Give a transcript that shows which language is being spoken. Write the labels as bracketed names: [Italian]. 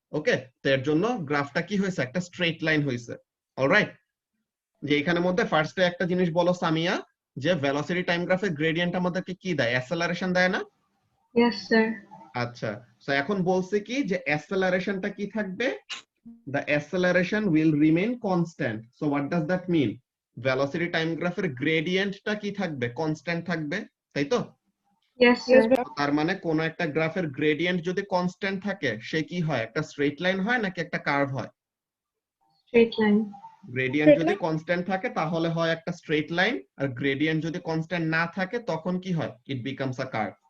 [Bangla] ওকে, তো এর জন্য গ্রাফটা কি হয়েছে? একটা স্ট্রেট লাইন হয়েছে। অলরাইট, যে এখানে মধ্যে ফার্স্টে একটা জিনিস বলো সামিয়া, যে ভেলোসিটি টাইম গ্রাফের গ্রেডিয়েন্ট আমাদেরকে কি দেয়? অ্যাসেলারেশন দেয় না? [English] Yes, sir. [Bangla] আচ্ছা, সো এখন বলছে কি যে অ্যাসেলারেশনটা কি থাকবে? [English] the acceleration will remain constant. So what does that mean? [Bangla] velocity time গ্রাফের গ্রেডিয়েন্টটা কি থাকবে? কনস্ট্যান্ট থাকবে, তাই তো? [English] Yes, sir. [Bangla] তার মানে কোন একটা গ্রাফের গ্রেডিয়েন্ট যদি কনস্ট্যান্ট থাকে সে কি হয়? একটা স্ট্রেট লাইন হয় নাকি একটা কার্ভ হয়? [English] Straight line. [Bangla] গ্রেডিয়েন্ট যদি কনস্ট্যান্ট থাকে তাহলে হয় একটা স্ট্রেট লাইন, আর গ্রেডিয়েন্ট যদি কনস্ট্যান্ট না থাকে তখন কি হয়, [English] It becomes a curve.